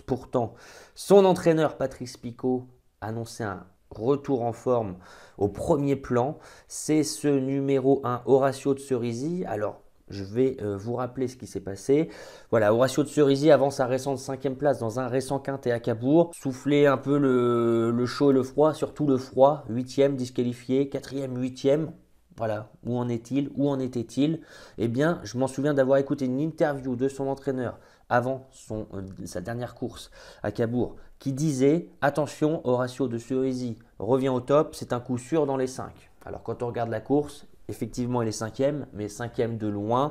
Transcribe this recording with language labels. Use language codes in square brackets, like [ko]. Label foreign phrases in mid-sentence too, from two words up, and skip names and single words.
[fr] Pourtant, son entraîneur Patrice Picot annonçait un retour en forme au premier plan. C'est ce numéro 1, Horacio de Cerisy. Alors, je vais vous rappeler ce qui s'est passé. Voilà, Horacio de Cerisy, avant sa récente 5e place dans un récent quintet à Cabourg, soufflait un peu le chaud et le froid, surtout le froid. 8e disqualifié, 4e, 8e. Voilà, où en est-il? Où en était-il? Eh bien, je m'en souviens d'avoir écouté une interview de son entraîneur avant sa dernière course à Cabourg qui disait « Attention, Horacio de Cerisy revient au top, c'est un coup sûr dans les 5 ». Alors quand on regarde la course, effectivement il est 5e, mais 5e de loin.